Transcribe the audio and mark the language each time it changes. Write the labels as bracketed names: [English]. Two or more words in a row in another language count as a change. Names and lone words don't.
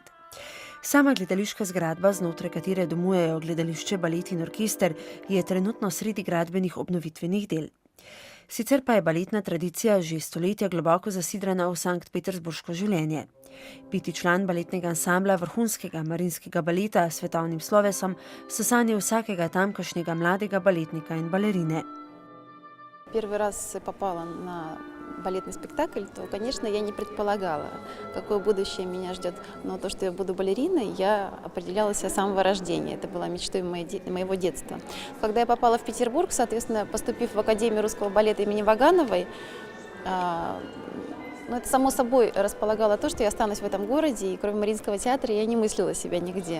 [Slovenian] Sama gledališka zgradba, znotraj katere domujejo gledališče, balet in orkester, je trenutno sredi gradbenih obnovitvenih del. Sicer pa je baletna tradicija že stoletja globoko zasidrana v Sankt Peterburško življenje. Biti član baletnega ansambla vrhunskega Marijinskega baleta s svetovnim slovesom so sanje vsakega tamkajšnjega mladega baletnika in balerine. [Russian] Первый раз попала на балетный спектакль, то, конечно, я не предполагала, какое будущее меня ждет. Но то, что я буду балериной, я определяла себя с самого рождения. Это была мечтой моего детства. Когда я попала в Петербург, соответственно, поступив в Академию русского балета имени Вагановой, это само собой располагало то, что я останусь в этом городе, и кроме Мариинского театра я не мыслила себя нигде.